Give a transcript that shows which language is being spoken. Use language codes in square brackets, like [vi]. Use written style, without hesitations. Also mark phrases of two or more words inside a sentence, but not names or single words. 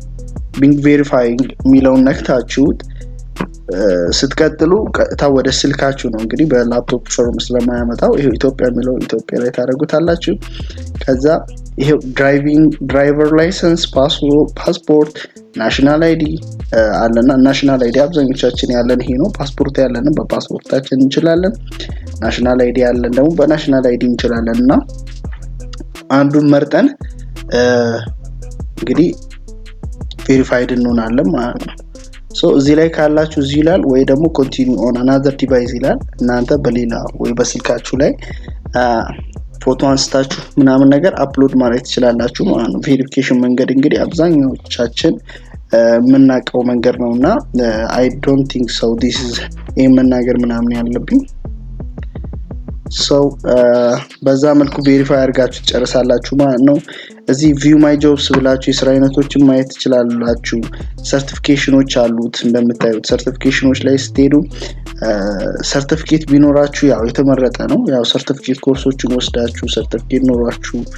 [am] ስትቀጥሉ ቀጥታ ወደ ስልካችሁ ነው እንግዲህ በላፕቶፕ ፎርም ስለማያመጣው ይሄው ኢትዮጵያ የሚለው ኢትዮጵያ ላይ ታደርጉታላችሁ። ከዛ ይሄው [en] driver license፣ [am] ፓስፖርት፣ [en] national ID [am] አለና [en] national ID [am] አብዛኞቻችን ያለን ይሄ ነው። ፓስፖርት ያለን በፓስፖርታችን እንችላለን። [en] national ID [am] ያለን ደግሞ በናሽናል አይዲ እንችላለን እና አንዱን መርጠን እንግዲህ ቬሪፋይድ እንሆናለን ማለት ነው። ሶ እዚህ ላይ ካላችሁ እዚህ ይላል ወይ ደግሞ [en] continue on another device [am] ይላል። እናንተ በሌላ ወይ በስልካችሁ ላይ ፎቶ አንስታችሁ ምናምን ነገር አፕሎድ ማድረግ ትችላላችሁ ማለት ነው። ቬሪፊኬሽን መንገድ እንግዲህ አብዛኛዎቻችን የምናውቀው መንገድ ነውና [en] I don't think so this is [am] መናገር ምናምን ያለብኝ ሰው በዛ መልኩ ቬሪፋይ አድርጋችሁ ጨርሳላችሁ ማለት ነው። እዚህ [en] view my jobs [am] ብላችሁ የስራ አይነቶችን ማየት ትችላላችሁ። ሰርቲፊኬሽኖች አሉት እንደምታዩት። ሰርቲፊኬሽኖች ላይ ስትሄዱ ሰርቲፊኬት ቢኖራችሁ ያው የተመረጠ ነው። ያው ሰርቲፊኬት ኮርሶችን ወስዳችሁ ሰርቲፊኬት ኖራችሁ